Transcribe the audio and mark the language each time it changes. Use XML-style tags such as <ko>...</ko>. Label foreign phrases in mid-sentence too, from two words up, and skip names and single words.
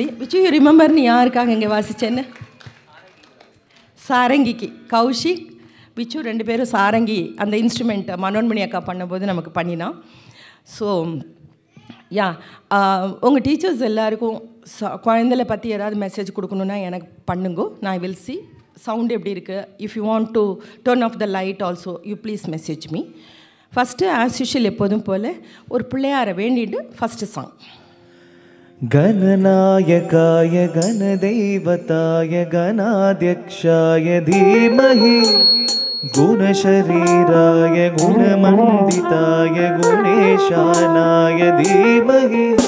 <ta>விச்சு</ta> <en>you remember</en> <ta>நீ யாருக்காக இங்கே வாசிச்சேன்னு? சாரங்கிக்கு கௌஷிக் விச்சு 2 பேரும் சாரங்கி அந்த இன்ஸ்ட்ருமெண்ட் மனோன்மணி அக்கா பண்ணும்போது நமக்கு பண்ணினான்.</ta> <en>so ya,</en> <ta>உங்கள் டீச்சர்ஸ் எல்லாருக்கும் குழந்தைகளை பற்றி ஏதாவது மெசேஜ் கொடுக்கணுன்னா எனக்கு பண்ணுங்கோ, நான்</ta> <en>will see</en> <ta>சவுண்டு எப்படி இருக்குது.</ta> <en>if you want to turn off the light also you please message me. first as usual</en> <ta>எப்போதும் போல் ஒரு பிள்ளையாரை வேண்டிட்டு</ta> <en>first song.</en> <sa>गणनायकाय गणदैवताय गणाध्यक्षाय धीमहि गुणशरीराय गुणमण्डिताय गुणेशानाय धीमहि</sa>